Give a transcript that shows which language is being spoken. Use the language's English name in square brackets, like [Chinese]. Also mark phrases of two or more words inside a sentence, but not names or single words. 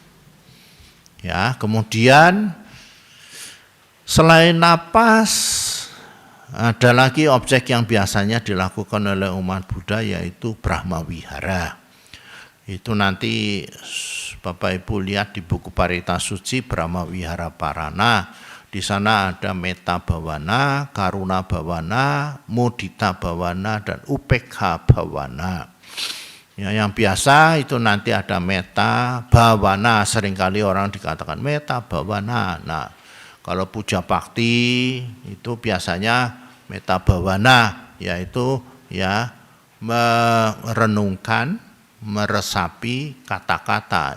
[Indonesian] Ya, kemudian selain napas, ada lagi objek yang biasanya dilakukan oleh umat Buddha yaitu Brahma Wihara. Itu nanti Bapak Ibu lihat di buku Parita Suci Brahma Wihara Parana. Di sana ada Metta Bhavana, Karuna Bhavana, Mudita Bhavana, dan Upekha Bhavana. Ya, yang biasa itu nanti ada Metta Bhavana, seringkali orang dikatakan Metta Bhavana. Nah, kalau puja bakti itu biasanya Metta Bhavana, yaitu ya merenungkan, meresapi kata-kata.